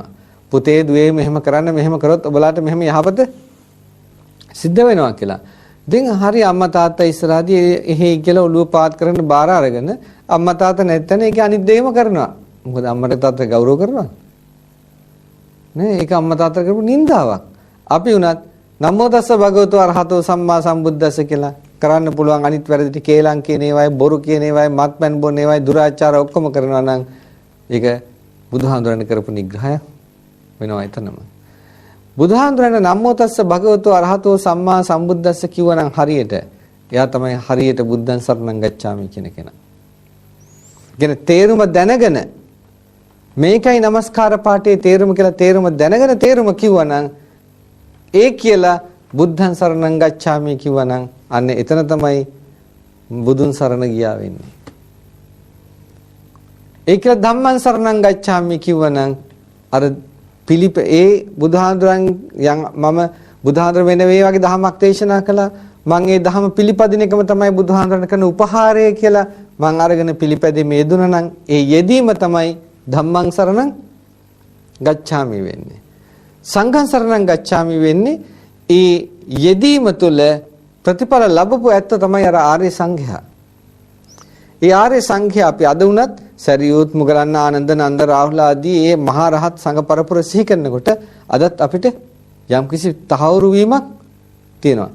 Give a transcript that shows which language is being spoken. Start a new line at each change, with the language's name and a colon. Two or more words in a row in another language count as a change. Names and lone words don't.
Sinhala: පුතේ දුවේ මෙහෙම කරන්න මෙහෙම කරොත් ඔබලාට මෙහෙම යහපත සිද්ධ වෙනවා කියලා. ඉතින් හරි අම්මා තාත්තා ඉස්සරහදී එහෙයි කියලා ඔළුව පාත් කරන්න බාර අරගෙන අම්මා තාත්තා නැත්තන ඒක අනිත් දෙයම කරනවා. මොකද අම්මට තාත්තා ගෞරව කරනවා. නේ ඒක අම්මා තාත්තා කරපු නින්දාවක්. අපි උනත්
Pali: නමෝ තස්ස භගවතු අරහතෝ සම්මා සම්බුද්දස්ස
Sinhala: කියලා කරන්න පුළුවන් අනිත් වැරදි ටික කේලම් කියන ඒවායි බොරු කියන ඒවායි මත්පැන් බොන ඒවායි දුරාචාර ඔක්කොම කරනවා නම් ඒක බුදුහාඳුරන කරපු නිග්‍රහයක් වෙනවා එතනම. බුදුහාඳුරන
Pali: නමෝ තස්ස භගවතු අරහතෝ සම්මා සම්බුද්දස්ස
Sinhala: කිව්වනම් හරියට එයා තමයි හරියට
Pali: බුද්ධං සරණං ගච්ඡාමි
Sinhala: කියන කෙනා. කියන තේරුම දැනගෙන මේකයි নমස්කාර පාඨයේ තේරුම කියලා තේරුම දැනගෙන තේරුම කිව්වනම් ඒ කියලා
Pali: බුද්ධං සරණං ගච්ඡාමි
Sinhala: කිව්වනම් අන්න එතන තමයි බුදුන් සරණ ගියා වෙන්නේ. ඒ කියලා
Pali: ධම්මං සරණං ගච්ඡාමි
Sinhala: කිව්වනම් අර ඒ බුදුහාඳුරන් මම බුදුහාඳුර වෙන වේ වගේ දහමක් දේශනා කළා. මම ඒ දහම පිළිපදින එකම තමයි බුදුහාඳුරන් කරන උපහාරය කියලා මම අරගෙන පිළිපැදීමේ යෙදුණා නම් ඒ යෙදීම තමයි
Pali: ධම්මං සරණං ගච්ඡාමි
Sinhala: වෙන්නේ.
Pali: සංඝං සරණං ගච්ඡාමි
Sinhala: වෙන්නේ ඒ යෙදීම තුළ ප්‍රතිඵල ලැබපු ඇත්ත තමයි අර ආර්ය සංඝයා. ඒ ආර්ය සංඝයා අපි අද උනත් සරියුත් මුගලන් ආනන්ද නන්ද රාහුල ආදී මේ මහා රහත් සංඝ පරපුර සිහි කරනකොට අදත් අපිට යම්කිසි තහවුරු වීමක් තියෙනවා.